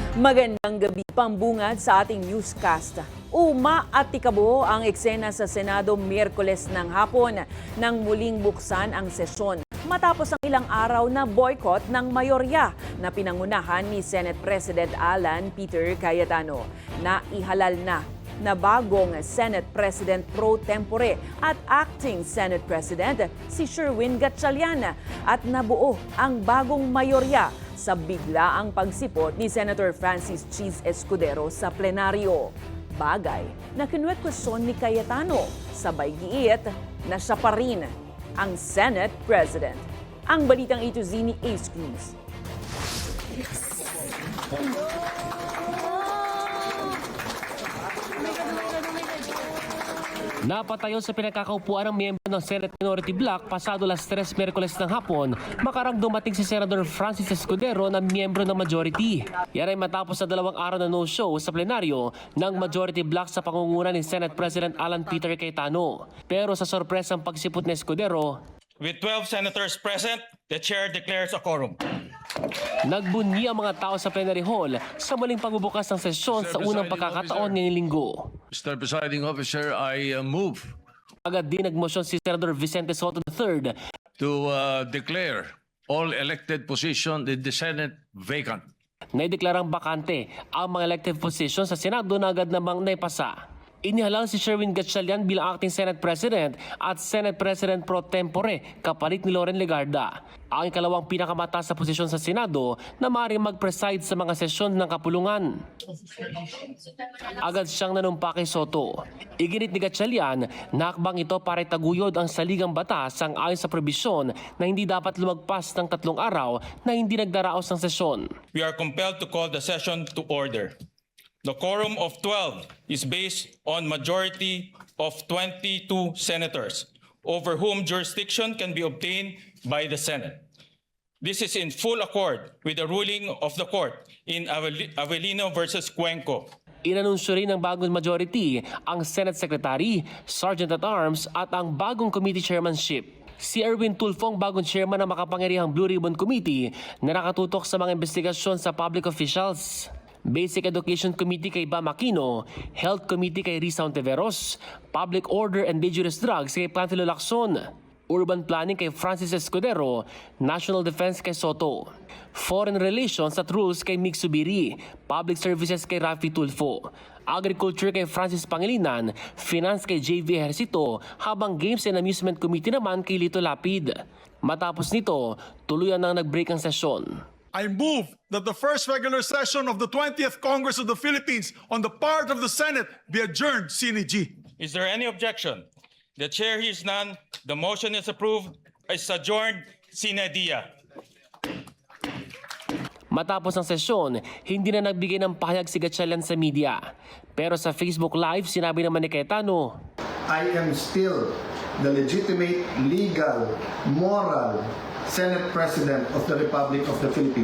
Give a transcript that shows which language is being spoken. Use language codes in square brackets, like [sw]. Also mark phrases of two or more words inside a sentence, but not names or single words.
[tl] Magandang gabi, pambungad sa ating newscast. Umaatikabo ang eksena sa Senado Miyerkules ng hapon nang muling buksan ang sesyon matapos ang ilang araw na boycott ng mayorya na pinangunahan ni Senate President Alan Peter Cayetano. Naihalal na bagong [en] Senate President pro tempore [tl] at [en] acting Senate President [tl] si Sherwin Gatchalian at nabuo ang bagong mayorya sa biglaang pagsipot ni Senator Francis Cheese Escudero sa plenaryo. Bagay na kinwestiyon ni Cayetano, sabay giit na siya pa rin ang [en] Senate President. [tl] Ang balitang ito ni Ace Cruz. Napatayo sa pinagkakaupuan ng miyembro ng Senate Minority Bloc pasado alas 3 Miyerkules ng hapon, makarang dumating si Senator Francis Escudero na miyembro ng majority. Yan ay matapos sa 2 araw na no-show sa plenaryo ng Majority Bloc sa pangunguna ni Senate President Alan Peter Cayetano. Pero sa sorpresang pagsipot ni Escudero, [en] with 12 senators present, the chair declares a quorum. [tl] nagbunyi ang mga tao sa [en] plenary hall [tl] sa muling pagbubukas ng sesyon sa unang pagkakataon ngayong linggo. [en] Mr. Presiding Officer, I move [tl] Agad din nagmosyon si Senator Vicente Soto III [en] to declare all elected positions in the Senate vacant. [tl] na ideklarang bakante ang mga [en] elective positions [tl] sa Senado na agad namang naipasa. Inihalal si Sherwin Gatchalian bilang [en] acting Senate President [tl] at [en] Senate President pro tempore [tl] kapalit ni Loren Legarda, ang ikalawang pinakamataas sa posisyon sa Senado na maaaring mag-preside sa mga sesyon ng kapulungan. Agad siyang nanumpa kay Soto. Iginit ni Gatchalian na hakbang ito para itaguyod ang saligang batas ang ayon sa probisyon na hindi dapat lumagpas ng 3 araw na hindi nagdaraos ng sesyon. [en] We are compelled to call the session to order. The quorum of 12 is based on majority of 22 senators, over whom jurisdiction can be obtained by the Senate. This is in full accord with the ruling of the court in Avellino versus Cuenco. [tl] Inanunsyo rin ng bagong majority ang Senate Secretary, Sergeant-at-Arms at ang bagong [en] committee chairmanship. [tl] Si Erwin Tulfo ang bagong chairman ng makapangyarihang Blue Ribbon Committee na nakatutok sa mga investigasyon sa [en] public officials. [tl] Basic Education Committee kay Bam Aquino, Health Committee kay Risa Ontiveros, Public Order and Dangerous Drugs kay Panfilo Lacson, Urban Planning kay Francis Escudero, National Defense kay Soto, Foreign Relations at Rules kay Mig Subiri, Public Services kay Rafi Tulfo, Agriculture kay Francis Pangilinan, Finance kay JV Ejercito, habang Games and Amusement Committee naman kay Lito Lapid. Matapos nito, tuluyan nang nag-break ang sesyon. [en] I move that the first regular session of the 20th Congress of the Philippines on the part of the Senate be adjourned [la] sine die. [en] Is there any objection? The chair hears none. The motion is approved. Is adjourned [la] sine die. [tl] Matapos ang sesyon, hindi na nagbigay ng pahayag si Gatchalian sa media. Pero sa Facebook Live, sinabi naman ni Cayetano, [en] I am still the legitimate, legal, moral Senate President of the Republic of the Philippines.